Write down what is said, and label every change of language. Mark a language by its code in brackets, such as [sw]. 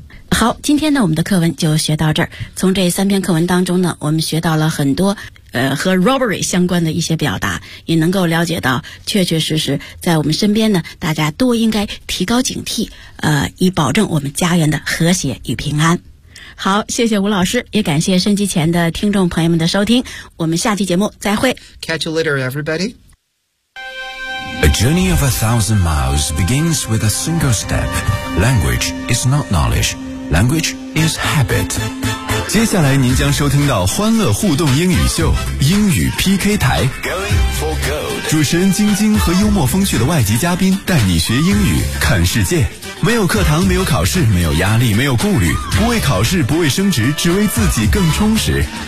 [zh] 好，今天呢我们的课文就学到这儿。从这三篇课文当中呢，我们学到了很多和 robbery 相关的一些表达，也能够了解到确确实实在我们身边呢，大家都应该提高警惕，以保证我们家园的和谐与平安。好，谢谢吴老师，也感谢收机前的听众朋友们的收听，我们下期节目再会。 [en] Catch you later everybody. A journey of 1,000 miles begins with a single step. Language is not knowledge. Language is habit. [zh] 接下来您将收听到欢乐互动英语秀英语 PK 台 [en] Going for gold. [zh] 主持人晶晶和幽默风趣的外籍嘉宾带你学英语看世界，没有课堂，没有考试，没有压力，没有顾虑，不为考试，不为升职，只为自己更充实。